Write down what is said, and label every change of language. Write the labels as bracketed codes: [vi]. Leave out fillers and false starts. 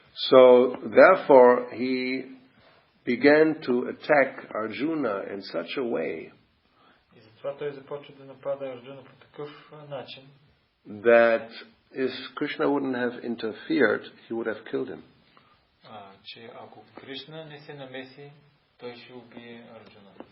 [en] So, therefore, he began to attack Arjuna in such a way [bg] И затова той започва да напада Арджуна по такъв начин, [en] that if Krishna wouldn't have interfered, he would have killed him. [bg] че ако Кришна не се намеси, той ще убие Арджуна.